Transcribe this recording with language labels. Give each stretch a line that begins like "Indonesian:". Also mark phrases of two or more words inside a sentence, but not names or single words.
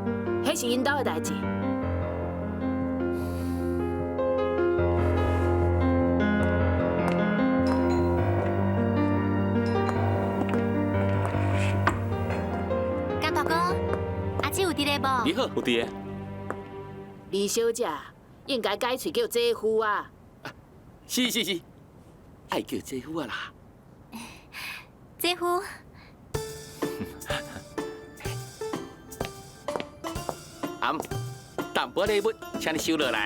Min Nan Chinese: 迄是因兜的代志。江大哥，阿姊有伫咧无？你好，有伫个。李小姐应该改喙叫姐夫啊。是，爱叫姐夫啊啦。姐夫。淡薄礼物，请你收落来。